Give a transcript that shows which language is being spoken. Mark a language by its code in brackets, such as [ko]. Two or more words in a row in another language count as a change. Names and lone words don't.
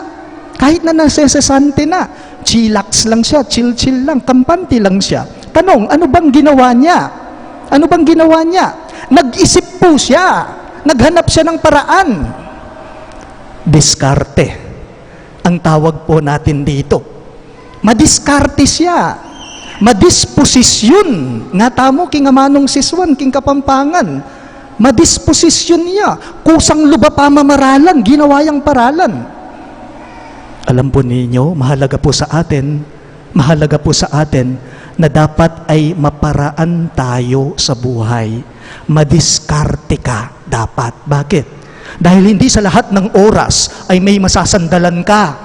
[tl] Kahit na nasesesante na. Chillax lang siya, chill-chill lang, kampante lang siya. Tanong, ano bang ginawa niya? Ano bang ginawa niya? Nag-isip po siya. Naghanap siya ng paraan. Diskarte. Ang tawag po natin dito. Madiskarte siya. Madisposisyon. [pam] Nga tamo, king amanong siswan, king kapampangan. [tl] Madisposisyon niya. [pam] Kusang luba pa mamaralan, ginawa yang paralan. [tl] Alam po ninyo, mahalaga po sa atin na dapat ay maparaan tayo sa buhay. Madiskarte ka dapat. Bakit? Dahil hindi sa lahat ng oras ay may masasandalan ka.